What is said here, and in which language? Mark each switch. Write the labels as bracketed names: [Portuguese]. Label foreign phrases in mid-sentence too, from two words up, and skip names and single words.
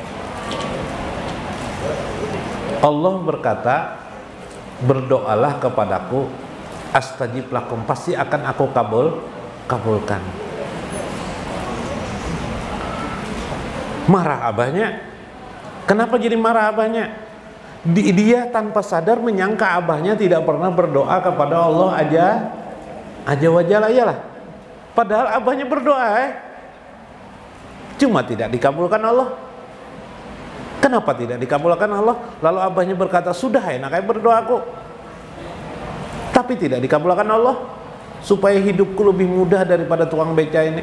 [Indonesian] Allah berkata, berdoalah kepadaku, [Arabic] أستجب لكم, [Indonesian] pasti akan aku kabulkan. Marah abahnya. Kenapa jadi marah abahnya? Dia tanpa sadar menyangka abahnya tidak pernah berdoa kepada Allah [Arabic] عز وجل, [Indonesian] iyalah. Padahal abahnya berdoa, cuma tidak dikabulkan Allah. Kenapa tidak dikabulkan Allah? Lalu abahnya berkata, sudah enak berdoaku, tapi tidak dikabulkan Allah, supaya hidupku lebih mudah daripada tukang beca ini.